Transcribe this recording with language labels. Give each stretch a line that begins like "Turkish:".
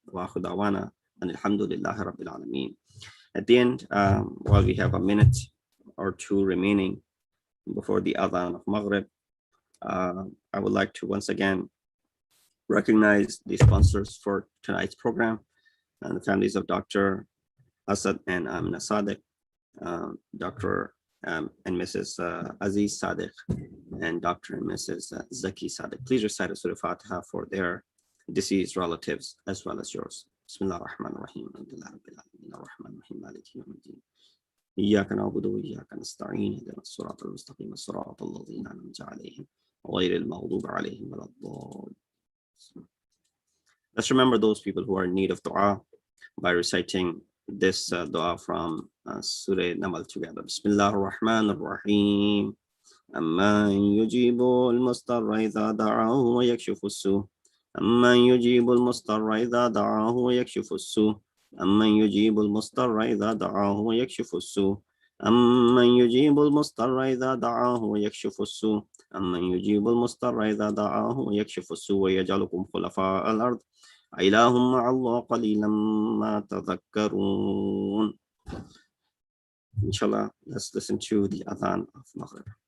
Arabic: Wa akhu da'wana
English: and
Arabic: alhamdulillahi rabbil alameen.
English: At the end, while we have a minute or two remaining before the Azan of Maghrib, I would like to once again recognize the sponsors for tonight's program, and the families of Dr. Asad and Amina Sadiq, Dr. And Mrs. Aziz Sadiq, and Dr. and Mrs. Zaki Sadiq. Please recite Surah Fatiha for their deceased relatives as well as yours.
Arabic: Bismillah ar-Rahman ar-Rahim. Alhamdulillah Rabbil Alamin. Ar-Rahman ar-Rahim. Maliki yawmiddin. إياك نعبد وإياك نستعين اهدنا الصراط المستقيم صراط الذين أنعمت عليهم غير المغضوب عليهم ولا الضالين.
English: Let's remember those people who are in need of dua by reciting this dua from Surah Namal together. Bismillah ar-Rahman ar-Rahim.
Arabic: أمن يجيب المضطر إذا دعاه ويكشف السوء أمن يجيب المضطر إذا دعاه ويكشف السوء أمن يجيب المضطر إذا دعاه ويكشف السوء أمن يجيب المضطر إذا دعاه ويكشف السوء أمن يجيب المضطر إذا دعاه ويكشف السوء ويجعلكم خلفاء الأرض أإله مع الله قليلا ما تذكرون.
English: Inshallah, let's listen to the Azan of Maghrib.